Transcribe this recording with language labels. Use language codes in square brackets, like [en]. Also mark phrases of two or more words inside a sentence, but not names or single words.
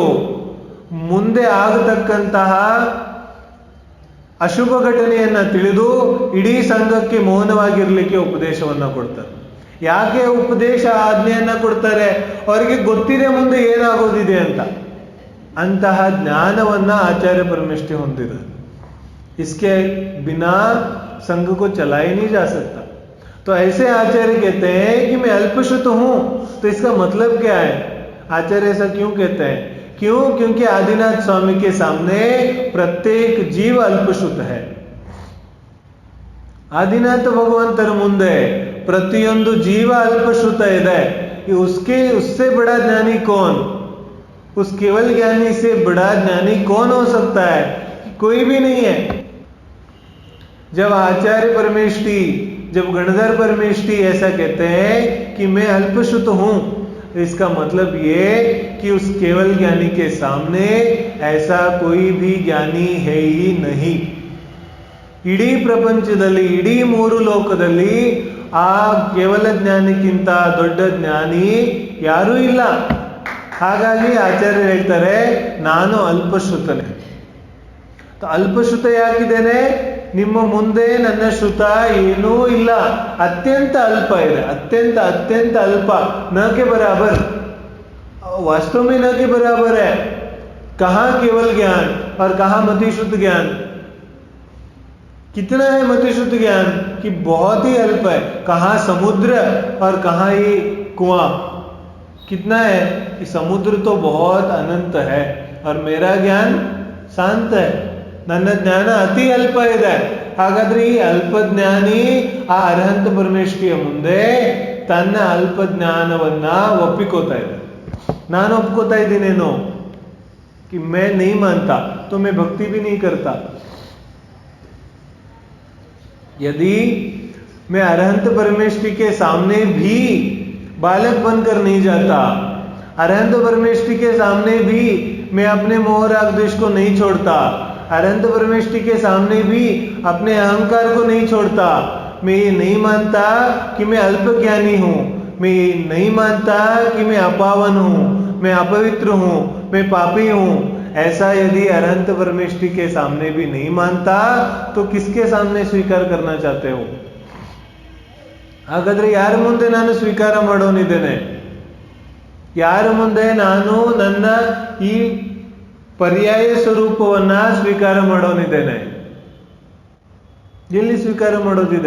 [kn] ಮುಂದೆ ಆಗತಕ್ಕಂತಹ ಅಶುಭ ಘಟನೆಯನ್ನ ತಿಳಿದು ಇಡೀ ಸಂಘಕ್ಕೆ ಮೌನವಾಗಿರ್ಲಿಕ್ಕೆ ಉಪದೇಶವನ್ನ ಕೊಡ್ತಾರೆ. ಯಾಕೆ ಉಪದೇಶ ಆಜ್ಞೆಯನ್ನ ಕೊಡ್ತಾರೆ? ಅವರಿಗೆ ಗೊತ್ತಿದೆ ಮುಂದೆ ಏನಾಗೋದಿದೆ ಅಂತ. ಅಂತಹ ಜ್ಞಾನವನ್ನ ಆಚಾर्य परमेष्ठी ಹೊಂದಿದೆ. [hi] इसके बिना संघ को चला ही नहीं जा सकता. तो ऐसे आचार्य कहते हैं कि मैं अल्पश्रुत हूं. तो इसका मतलब क्या है? आचार्य ऐसा क्यों कहते हैं? क्यों? क्योंकि आदिनाथ स्वामी के सामने प्रत्येक जीव अल्पश्रुत है. [kn] ಆದಿನಾಥ ಭಗವಂತರ ಮುಂದೆ ಪ್ರತಿಯೊಂದು ಜೀವ ಅಲ್ಪಶ್ರುತ ಇದೆ. [hi] उससे बड़ा ज्ञानी कौन? उस केवल ज्ञानी से बड़ा ज्ञानी कौन हो सकता है? कोई भी नहीं है. जब आचार्य परमेष्ठी, जब गणधर परमेष्ठी ऐसा कहते हैं कि मैं अल्पश्रुत हूं, इसका मतलब ये कि उस केवल ज्ञानी के सामने ऐसा कोई भी ज्ञानी है ही नहीं. [kn] ಇಡೀ ಪ್ರಪಂಚದಲ್ಲಿ, ಇಡೀ ಮೂರು ಲೋಕದಲ್ಲಿ ಆ ಕೇವಲ ಜ್ಞಾನಿಕ್ಕಿಂತ ದೊಡ್ಡ ಜ್ಞಾನಿ ಯಾರೂ ಇಲ್ಲ. ಹಾಗಾಗಿ ಆಚಾರ್ಯರು ಹೇಳ್ತಾರೆ ನಾನು ಅಲ್ಪಶ್ರುತನೇ. ಅಲ್ಪಶ್ರುತ ಯಾಕಿದ್ದೇನೆ? ನಿಮ್ಮ ಮುಂದೆ ನನ್ನ ಶ್ರುತ ಏನೂ ಇಲ್ಲ, ಅತ್ಯಂತ ಅಲ್ಪ ಇದೆ. ಅತ್ಯಂತ ಅತ್ಯಂತ ಅಲ್ಪ, [hi] ನ के बराबर. वास्तव में न के बराबर है. कहाँ केवल ज्ञान और कहाँ मतिश्रुत ज्ञान? कितना है मतिश्रुत ज्ञान कि बहुत ही अल्प है. कहाँ समुद्र और कहाँ ही कुआं. कितना है कि समुद्र तो बहुत अनंत है और मेरा ज्ञान शांत है. [kn] ನನ್ನ ಜ್ಞಾನ ಅತಿ ಅಲ್ಪ ಇದೆ. ಹಾಗಾದ್ರೆ ಈ ಅಲ್ಪ ಜ್ಞಾನಿ ಆ ಅರ್ಹಂತ ಪರಮೇಶ್ವರಿಯ ಮುಂದೆ ತನ್ನ ಅಲ್ಪ ಜ್ಞಾನವನ್ನ ಒಪ್ಪಿಕೋತಾ ಇದೆ. ನಾನು ಒಪ್ಕೋತಾ ಇದ್ದೀನೇನು [hi] कि मैं नहीं मानता तो मैं भक्ति भी नहीं करता. यदि मैं अरहंत परमेष्ठी के सामने भी बालक बनकर नहीं जाता, अरहंत परमेष्ठी के सामने भी मैं अपने मोह राग द्वेष को नहीं छोड़ता, अरहंत परमेष्ठी के सामने भी अपने अहंकार को नहीं छोड़ता, मैं ये नहीं मानता कि मैं अल्प ज्ञानी हूं, मैं ये नहीं मानता कि मैं अपावन हूं, मैं अपवित्र हूं, मैं पापी हूं, ऐसा यदि अरहंत परमेष्ठी के सामने भी नहीं मानता तो किसके सामने स्वीकार करना चाहते हो? [kn] ಹಾಗಾದ್ರೆ ಯಾರ ಮುಂದೆ ನಾನು ಸ್ವೀಕಾರ ಮಾಡೋನಿದ್ದೇನೆ? ಯಾರ ಮುಂದೆ ನಾನು ನನ್ನ ಈ ಪರ್ಯಾಯ ಸ್ವರೂಪವನ್ನ ಸ್ವೀಕಾರ ಮಾಡೋನಿದ್ದೇನೆ? ಎಲ್ಲಿ ಸ್ವೀಕಾರ ಮಾಡೋದಿದೆ?